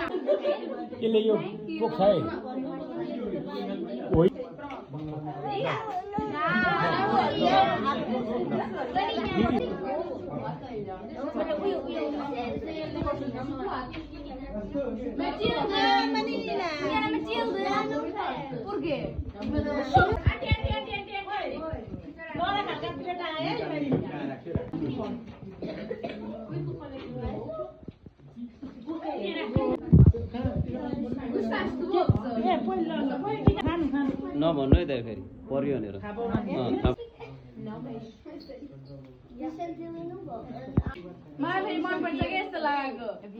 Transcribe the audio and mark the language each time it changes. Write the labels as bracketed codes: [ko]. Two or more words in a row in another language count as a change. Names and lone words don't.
[pt] Ele e o pouco sai. Oi. Matilda, menina. Era Matilda. Por quê? [ne] नभन्नु है त फेरि पर्यो भनेर [pt] Mas ele manda pra chegar esse lago.